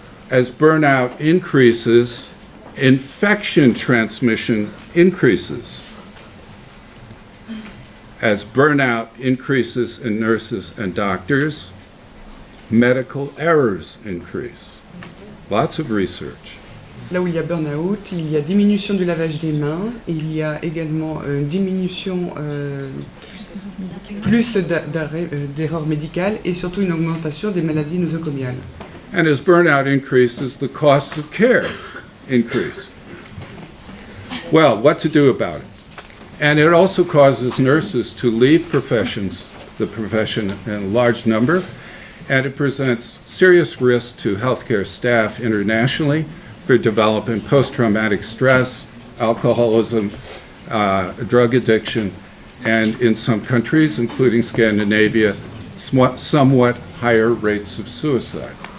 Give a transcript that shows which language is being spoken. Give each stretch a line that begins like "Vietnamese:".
English: As burnout increases, infection transmission increases. As burnout increases in nurses and doctors, medical errors increase. Lots of research.
French: Là où il y a burn-out, il y a diminution du lavage des mains, il y a également une diminution plus d'erreurs médicales et surtout une augmentation des maladies nosocomiales.
English: And as burnout increases, the costs of care increase. Well, what to do about it? And it also causes nurses to leave the profession in a large number, and it presents serious risks to healthcare staff internationally for developing post-traumatic stress, alcoholism, drug addiction, and in some countries, including Scandinavia, somewhat higher rates of suicide.